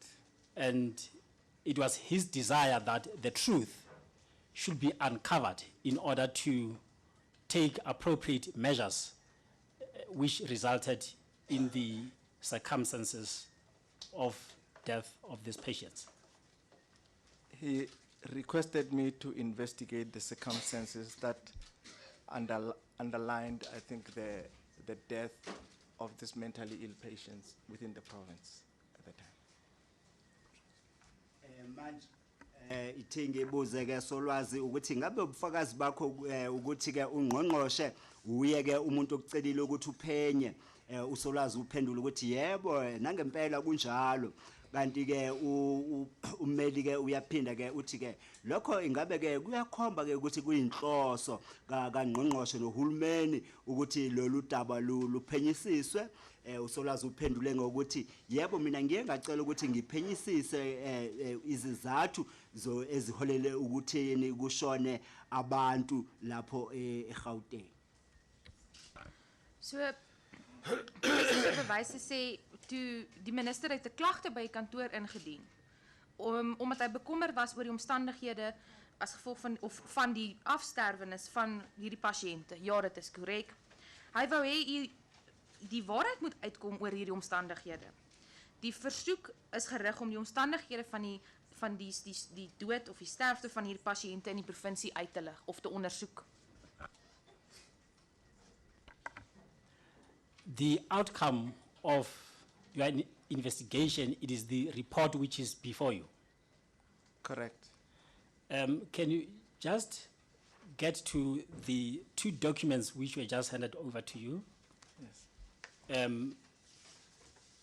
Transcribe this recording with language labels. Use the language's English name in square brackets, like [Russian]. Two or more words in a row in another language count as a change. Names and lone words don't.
[English] And it was his desire that the truth should be uncovered in order to take appropriate measures which resulted in the circumstances of death of these patients. He requested me to investigate the circumstances that underlined, I think, the death of these mentally ill patients within the province at the time. [Zulu] Manje ithi ngibuze ke Solwazi ukuthi ngabe ubufakazi bakho ukuthi ke ungqongqoshe uye ke umuntu okucelile ukuthi uphenye uSolwazi uphendula ukuthi yebo nangempela kunjalo. Kanti ke ummeli ke uyaphinda ke uthi ke lokho ingabe ke kuyakhomba ke ukuthi kuyinhloso kaNgqongqoshe noHulumeni ukuthi lolu daba luphenyisiswe. uSolwazi uphendule ngokuthi yebo mina ngiye ngacela ukuthi ngiphenyisise izizathu eziholele ukuthini kushone abantu lapho eGauteng. [Afrikaans] So die bewyse sê toe die minister het 'n klagte by die kantoor ingedien omdat hy bekommerd was oor die omstandighede as gevolg van die afsterwenis van hierdie pasiënte. Ja, dit is korrek. Hy wou hê die waarheid moet uitkom oor hierdie omstandighede. Die versoek is gerig om die omstandighede van die dood of die sterfte van hierdie pasiënte in die provinsie uit te lig of te ondersoek. [English] The outcome of your investigation, it is the report which is before you. Correct. Can you just get to the two documents which were just handed over to you?